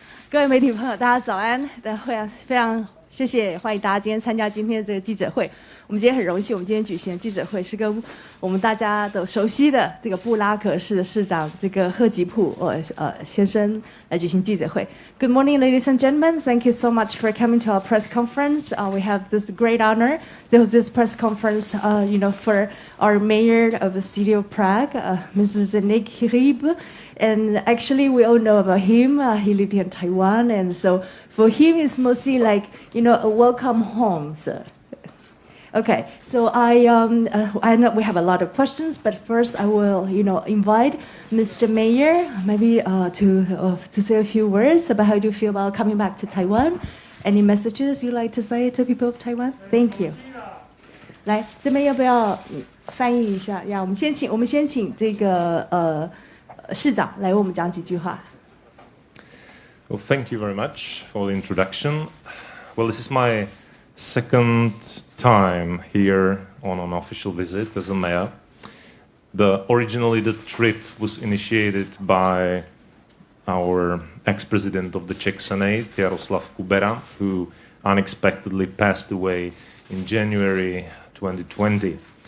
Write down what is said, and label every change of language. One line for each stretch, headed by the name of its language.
Chinese: 各位媒体朋友，大家早安！非常谢谢，欢迎大家今天参加今天的这个记者会。我们今天很荣幸，我们今天举行的记者会是跟我们大家都熟悉的这个布拉格市的市长这个贺吉普先生来举行记者会。
English: Good morning, ladies and gentlemen. Thank you so much for coming to our press conference. We have this great honor. There was this press conference, for our mayor of the city of Prague, Mrs. Zdeněk Hřib. And actually, we all know about him. He lived in Taiwan, and so for him, it's mostly like a welcome home. So. Okay, so I know we have a lot of questions, but first I will, invite Mr. Mayor maybe to say a few words about how do you feel about coming back to Taiwan. Any messages you'd like to say to people of Taiwan? Thank you.
Chinese: 来，这边要不要翻译一下？呀，我们先请这个市长来为我们讲几句话。
English: Well, thank you very much for the introduction. Well, this is my second time here on an official visit as a mayor. Originally, the trip was initiated by our ex-president of the Czech Senate, Jaroslav Kubera, who unexpectedly passed away in January 2020.